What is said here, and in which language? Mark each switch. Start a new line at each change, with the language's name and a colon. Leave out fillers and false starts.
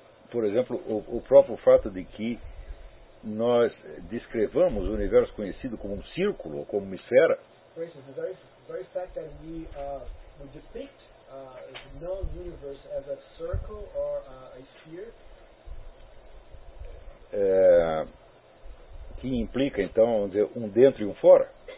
Portuguese: Por exemplo, o próprio fato de que nós descrevamos o universo conhecido como um círculo ou como uma esfera.
English: For instance, the very fact that we depict the known universe as a circle or a sphere.
Portuguese: Que implica, então, um dentro e um fora.